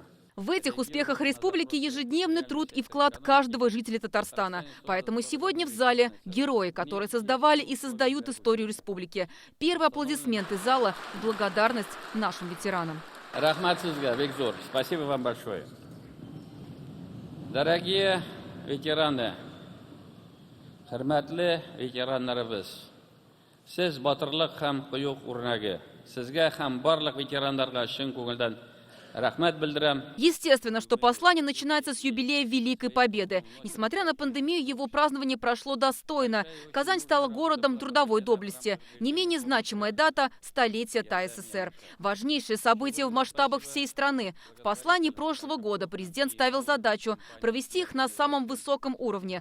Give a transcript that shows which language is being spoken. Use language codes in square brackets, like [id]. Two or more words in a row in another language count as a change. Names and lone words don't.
[ru] В этих успехах республики ежедневный труд и вклад каждого жителя Татарстана. Поэтому сегодня в зале герои, которые создавали и создают историю республики. Первые аплодисменты зала в благодарность нашим ветеранам. [uz] Рахмат сизга, [ru] Виктор. Спасибо вам большое. Дорогие ветераны, [tt] хөрмәтле ветераннарыбыз, сез батырлык һәм кыюк урнагы. Сезгә һәм барлык ветераннарга чын күңелдән рахмат белдерәм. [ru] Естественно, что послание начинается с юбилея Великой Победы. Несмотря на пандемию, его празднование прошло достойно. Казань стала городом трудовой доблести. Не менее значимая дата – столетие ТАССР. Важнейшее событие в масштабах всей страны. В послании прошлого года президент ставил задачу провести их на самом высоком уровне.